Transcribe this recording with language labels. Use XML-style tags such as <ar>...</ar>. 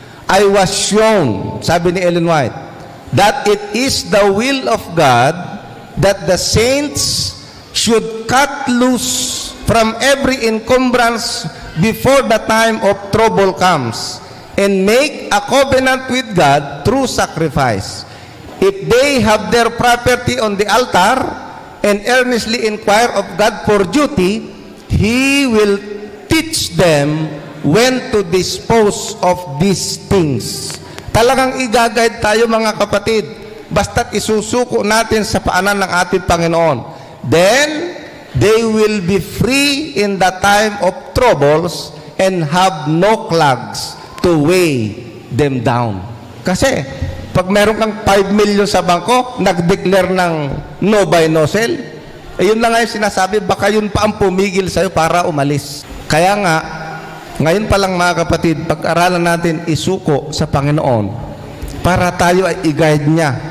<en>I was shown,</en> <tl>sabi ni</tl> <en>Ellen White, that it is the will of God that the saints should cut loose from every encumbrance before the time of trouble comes, and make a covenant with God through sacrifice. If they have their property on the altar and earnestly inquire of God for duty, He will teach them when to dispose of these things.</en> <tl>Talagang igagayad tayo, mga kapatid, basta't isusuko natin sa paanan ng ating Panginoon.</tl> <en>Then, they will be free in the time of troubles and have no clogs to weigh them down.</en> <tl>Kasi, pag meron kang 5 million sa bangko, nag-declare ng no buy, no sell, yun lang nga yung sinasabi, baka yun pa ang pumigil sa'yo para umalis. Kaya nga, ngayon pa lang, mga kapatid, pag-aralan natin isuko sa Panginoon para tayo ay i-guide niya.</tl>